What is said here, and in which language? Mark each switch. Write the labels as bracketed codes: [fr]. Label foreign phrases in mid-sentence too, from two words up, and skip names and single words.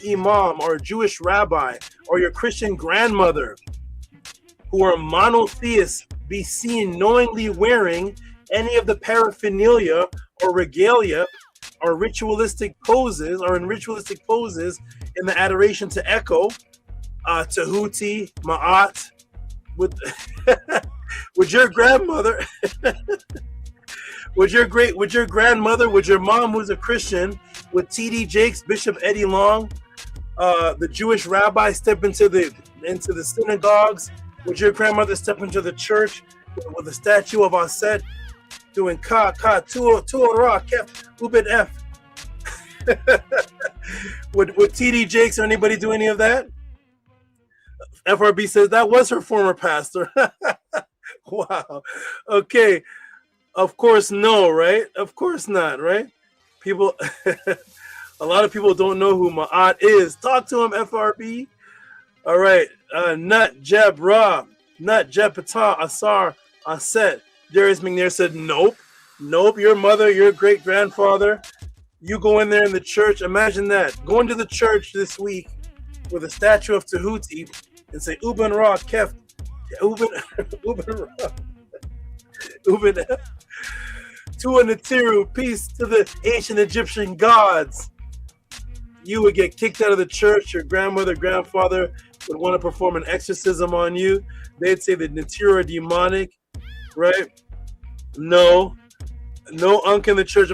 [en] imam, or a Jewish rabbi, or your Christian grandmother, who are monotheists, be seen knowingly wearing any of the paraphernalia or regalia or ritualistic poses, or in ritualistic poses in the adoration to Echo, Tehuti, Ma'at, with with your grandmother, with your grandmother, with your mom who's a Christian, with T.D. Jakes, Bishop Eddie Long, the Jewish rabbi step into the synagogues, would your grandmother step into the church with a statue of Aset doing [egy] ka tu ra kef ubed f? [en] Would T.D. Jakes or anybody do any of that? FRB says that was her former pastor. Wow. Okay. Of course, no, right? Of course not, right? People, a lot of people don't know who Ma'at is. Talk to him, FRB. All right. Nut, Jeb, Rob, Nut, Jeb, Patah, Asar, Aset. Darius McNair said, nope. Nope. Your mother, your great grandfather. You go in there in the church. Imagine that. Go into the church this week with a statue of Tehuti and say, [egy] Uben Ra, Kef, Uben Ra, Uben F. Tua Natiru, [en] peace to the ancient Egyptian gods. You would get kicked out of the church. Your grandmother, grandfather would want to perform an exorcism on you. They'd say the Natiru are demonic, right? No Unk in the church.